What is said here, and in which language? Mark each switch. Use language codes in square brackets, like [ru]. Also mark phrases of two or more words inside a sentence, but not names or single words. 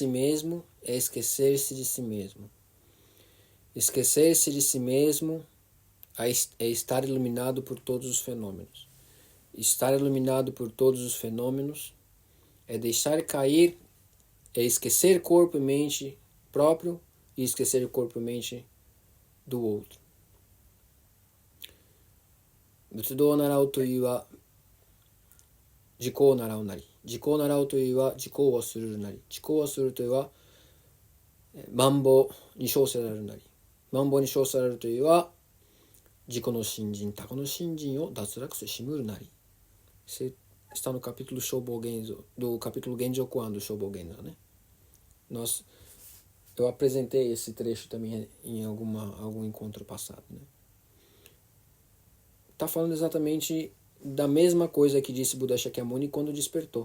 [pt] si mesmo é esquecer-se de si mesmo. Esquecer-se de si mesmo é estar iluminado por todos os fenômenos. Estar iluminado por todos os fenômenos é deixar cair, é esquecer corpo e mente próprio e esquecer corpo e mente do outro. [ja] 仏道 習う というは自己を習うなり、自己を習うというは自己をするなり、自己をするというは万法に称せられるなり、万法に称せられるというは自己の信心、他己の信心を脱落せしむるなり. [pt] Está no capítulo Shobou Genzo, do capítulo Genjo Kuan do Shobou Genzo, né? Eu apresentei esse trecho também em algum encontro passado, né? Está falando exatamente da mesma coisa que disse Buda Shakyamuni quando despertou.